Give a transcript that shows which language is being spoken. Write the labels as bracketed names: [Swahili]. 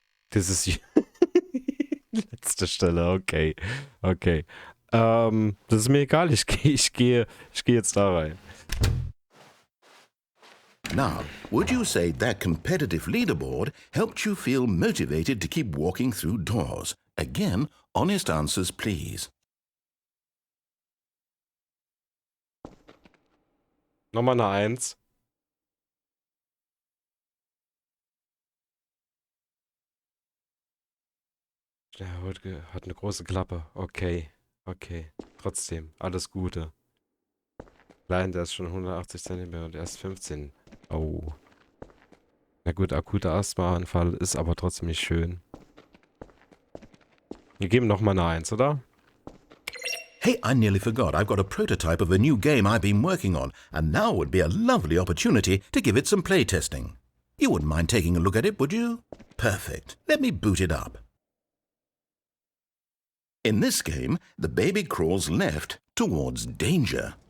[German] Das ist letzte Stelle, okay. Okay. Das ist mir egal, ich gehe jetzt da rein. [English] Now, would you say that competitive leaderboard helped you feel motivated to keep walking through doors? Again, honest answers, please. [German] Nochmal eine 1. Der hat eine große Klappe. Okay. Okay. Trotzdem. Alles Gute. Klein, der ist schon 180 cm und er ist 15. Oh. Na gut, akuter Asthmaanfall ist aber trotzdem nicht schön. Wir geben nochmal eine 1, oder? [English] Hey, I nearly forgot. I've got a prototype of a new game I've been working on, and now would be a lovely opportunity to give it some playtesting. You wouldn't mind taking a look at it, would you? Perfect. Let me boot it up. In this game, the baby crawls left towards danger.